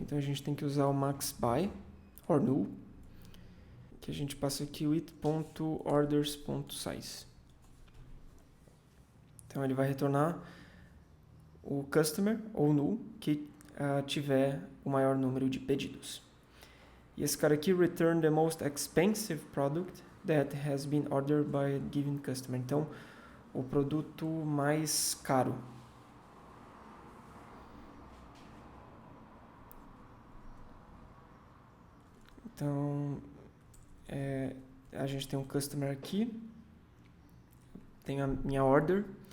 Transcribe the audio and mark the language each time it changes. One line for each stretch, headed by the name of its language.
Portuguese: Então a gente tem que usar o max by or null, que a gente passa aqui o it.orders.size. Então ele vai retornar o customer ou null que tiver o maior número de pedidos. E esse cara aqui,
English: return the most expensive product that has been ordered by a given customer.
Portuguese: Então, o produto mais caro. Então, a gente tem um customer aqui, tem a minha order.